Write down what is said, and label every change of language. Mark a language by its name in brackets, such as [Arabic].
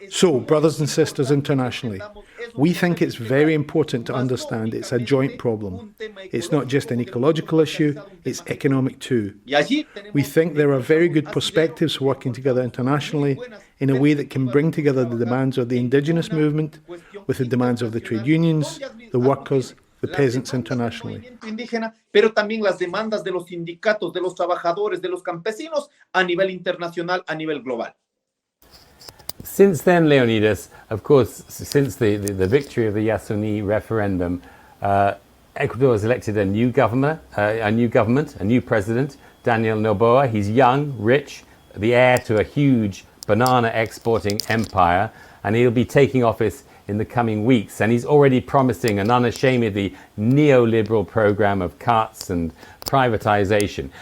[English] So, brothers and sisters internationally, we think it's very important to understand it's a joint problem. It's not just an ecological issue, it's economic too. We think there are very good perspectives for working together internationally in a way that can bring together the demands of the indigenous movement with the demands of the trade unions, the workers, the peasants internationally. [Spanish] Pero también las demandas de los sindicatos, de los trabajadores, de los campesinos a nivel internacional, a nivel global. [English] Since then, Leonidas, of course, since the victory of the Yasuni referendum, Ecuador has elected a new government, a new president, Daniel Noboa. He's young, rich, the heir to a huge banana exporting empire, and he'll be taking office in the coming weeks, and he's already promising an unashamedly neoliberal program of cuts and privatization.